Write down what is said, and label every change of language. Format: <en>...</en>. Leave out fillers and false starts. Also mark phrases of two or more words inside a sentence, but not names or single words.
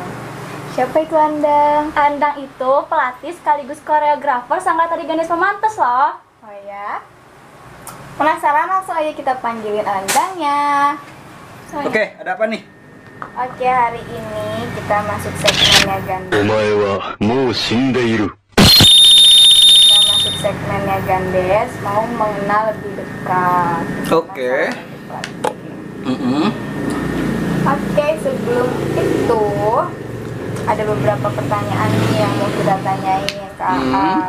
<id>Siapa itu Andang? Andang itu pelatih sekaligus koreografer Sanggar Tari Gandes Pamantes loh. Oh ya? Penasaran? Langsung aja kita panggilin Andangnya. Oke, ada apa nih? Oke, hari ini kita masuk segmennya Gandes.</id> <ja>お前はもう死んでいる。</ja> <id>Kita masuk segmennya Gandes, mau mengenal lebih dekat. Oke. Oke, sebelum itu ada beberapa pertanyaan nih yang mau kita tanyain ke AA.</id>